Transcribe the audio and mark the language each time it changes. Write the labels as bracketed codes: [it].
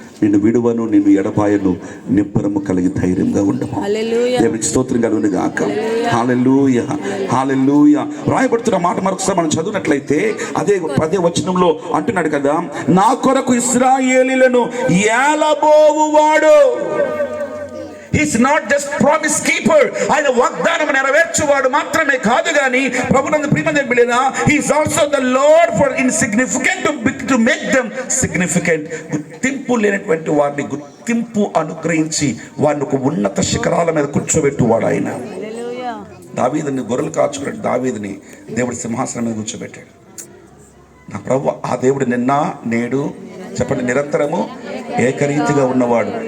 [te] నిన్ను విడువను, నిన్ను ఎడబాయను, నిబ్బరము కలిగి ధైర్యంగా ఉండము. దేవునికి స్తోత్రం కలుగును గాక. హల్లెలూయా, హల్లెలూయా. రాయబడుతున్న మాట మరొకసారి మనం చదివినట్లయితే అదే వచనంలో అంటున్నాడు కదా, నా కొరకు ఇశ్రాయేలీయులను ఏలబోవువాడు. [en] He's not just promise keeper. [te] ఆయన వాగ్దానం నెరవేర్చువాడు మాత్రమే కాదు గాని ప్రభునందు ప్రియమైన బిడ్డలారా, [en] he is also the Lord for insignificant to make them significant. [te] గుర్తింపు లేనటువంటి వారిని గుర్తింపు అనుగ్రహించి వారిని ఒక ఉన్నత శిఖరాల మీద కూర్చోబెట్టువాడు ఆయన. దావీదుని గొర్రెలు కాచుకున్నాడు. దావీదుని దేవుడి సింహాసనం మీద కూర్చోబెట్టాడు. నా ప్రభు ఆ దేవుడు నిన్న నేడు చెప్పండి నిరంతరము ఏకరీతిగా ఉన్నవాడు.